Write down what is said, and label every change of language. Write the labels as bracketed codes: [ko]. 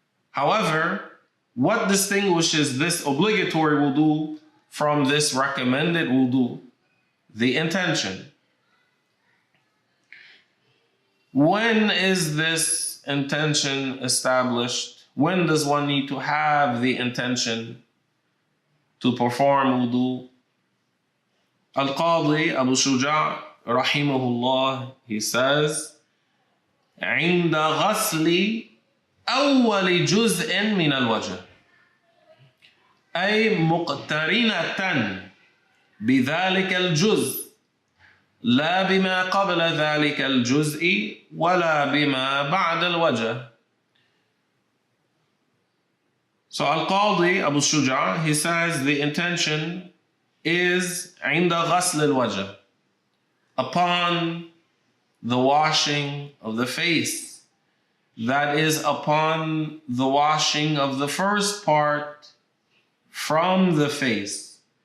[en] However, what distinguishes this obligatory wudu from this recommended wudu? The intention. When is this intention established? When does one need to have the intention to perform wudu? Al-Qadi Abu Shuja, rahimahullah, he says, [ar] عند غسل أول جزء من الوجه، أي مقترنة بذلك الجزء، لا بما قبل ذلك الجزء ولا بما بعد الوجه. [en] So Al-Qadi Abu Shuja, he says the intention is [ar] عند غسل الوجه, [en] upon the washing of the face. That is upon the washing of the first part from the face.